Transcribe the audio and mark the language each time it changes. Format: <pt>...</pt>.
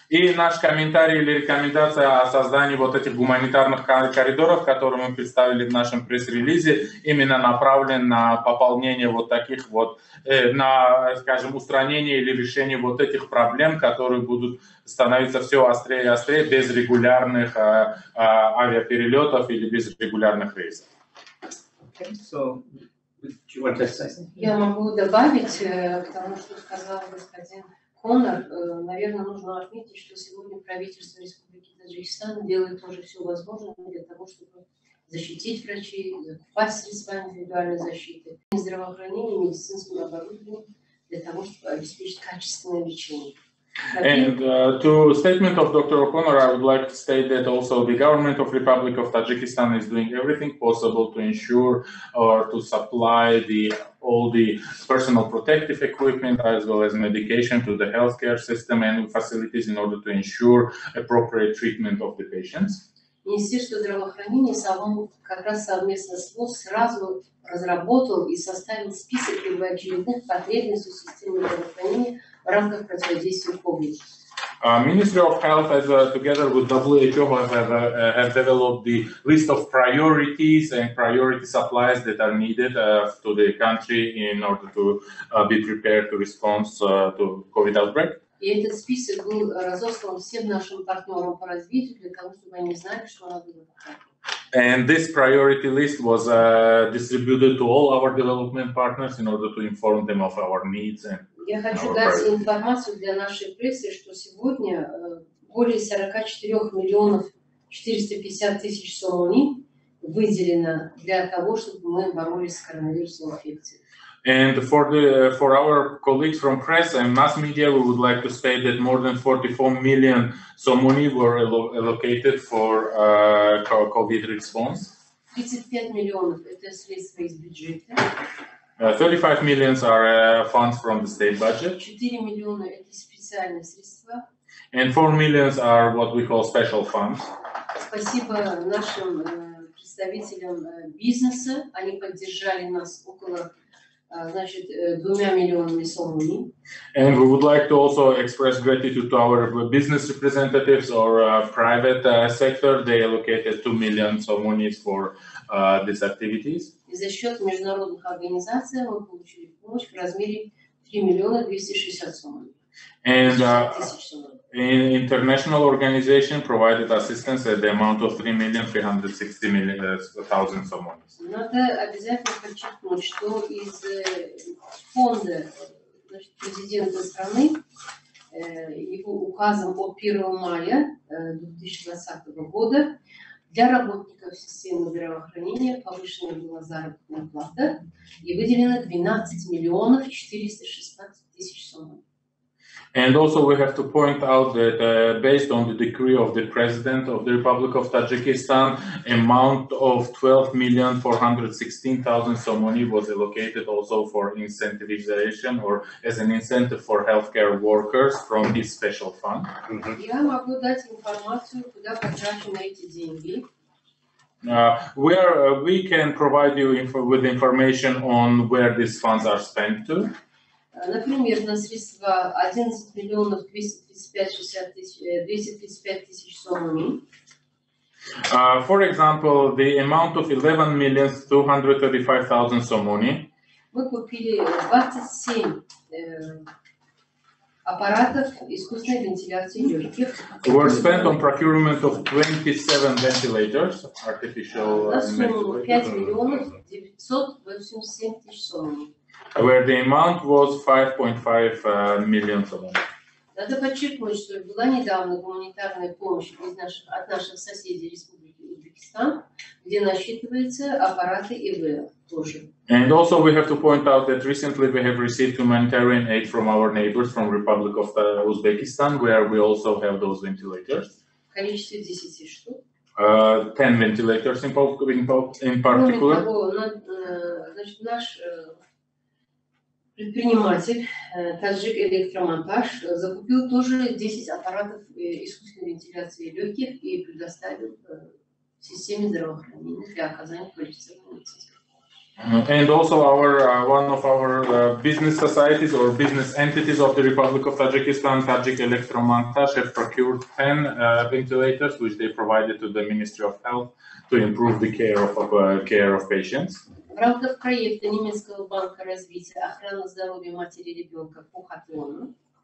<ru>И наш комментарий или рекомендация о создании вот этих гуманитарных коридоров, которые мы представили в нашем пресс-релизе, именно направлен на пополнение вот таких вот, на, скажем, устранение или решение вот этих проблем, которые будут становиться все острее и острее без регулярных авиаперелетов или без регулярных рейсов.</ru> <en>Okay, so, do you want to say something?</en> <ru>Я могу добавить к тому, что сказал господин Коннор. Наверное, нужно отметить, что сегодня правительство Республики Таджикистан делает тоже все возможное для того, чтобы защитить врачей, закупать средства индивидуальной защиты, здравоохранение, медицинское оборудование для того, чтобы обеспечить качественное лечение.</ru> <en>And to statement of Dr. O'Connor, I would like to state that also the government of Republic of Tajikistan is doing everything possible to ensure or to supply all the personal protective equipment as well as medication to the healthcare system and facilities in order to ensure appropriate treatment of the patients.</en> <ru>Министерство здравоохранения как раз совместно с ВОЗ сразу разработал и составил список первоочередных потребностей системы здравоохранения в рамках противодействия COVID.</ru> <en>Ministry of Health, together with WHO, have developed the list of priorities and priority supplies that are needed to the country in order to be prepared to respond to COVID outbreak.</en> <ru>И этот список был разослан всем нашим партнерам по развитию для того, чтобы они знали, что надо делать.</ru> <en>And this priority list was distributed to all our development partners in order to inform them of our needs.</en> <ru>Я хочу дать информацию для нашей прессы, что сегодня более 44 миллионов 450 тысяч сомони выделено для того, чтобы мы боролись с коронавирусной инфекцией.</ru> <en>And for our colleagues from press and mass media, we would like to state that more than 44 million somoni were allocated for COVID response.</en> <ru>35 миллионов – это средства из бюджета.</ru> <en>35 millions are funds from the state budget.</en> <ru>4 миллиона – это специальные средства.</ru> <en>And 4 millions are what we call special funds.</en> <ru>Спасибо нашим представителям бизнеса. Они поддержали нас около 2 миллионами сомони.</ru> <en>And we would like to also express gratitude to our business representatives or private sector. They allocated 2 million somonis for these activities.</en> <ru>И за счет международных организаций мы получили помощь в размере 3 миллиона 260 сомони.</ru> <en>And international organization provided assistance at the amount of 3,360,000 somonis.</en> <ru>Надо обязательно подчеркнуть, что из фонда президента страны его указом от 1 мая 2020 года для работников системы здравоохранения повышена была заработная плата и выделено 12 миллионов 416 тысяч сомони.</ru> <en>And also we have to point out that based on the decree of the President of the Republic of Tajikistan, amount of 12,416,000 somoni was allocated also for incentivization or as an incentive for healthcare workers from this special fund.</en> <ru>Я могу дать информацию, куда потрачены эти деньги.</ru> <en>Where we can provide you with information on where these funds are spent to.</en> <ru>Например, на средства 11 миллионов 235 тысяч сомони.</ru> <en>For example, the amount of 11,235,000 somoni.</en> <ru>Мы купили 27 аппаратов искусственной вентиляции легких.</ru> <en>Were spent on procurement of 27 ventilators, artificial.</en> <ru>На сумму 5 миллионов 987 тысяч сомони.</ru> <en>Where the amount was 5.5 million somoni.</en> <ru>Надо подчеркнуть, что была недавно гуманитарная помощь от наших соседей Республики Узбекистан, где насчитываются аппараты ИВЛ тоже.</ru> <en>And also we have to point out that recently we have received humanitarian aid from our neighbors from Republic of Uzbekistan, where we also have those ventilators.</en> <ru>В количестве 10 штук.</ru> <en>10 ventilators in particular.</en> <ru>Кроме того, значит, наш предприниматель, Таджик Электромонтаж, закупил тоже 10 аппаратов искусственной вентиляции легких и предоставил системе здравоохранения для оказания квалифицированной медицинской.</ru> <en>And also one of our business societies or business entities of the Republic of Tajikistan, Tajik Elektromontaj, have procured 10 ventilators, which they provided to the Ministry of Health to improve the care of patients.</en> <ru>В рамках проекта немецкого банка развития охраны здоровья матери и ребенка по Хатлону.</ru>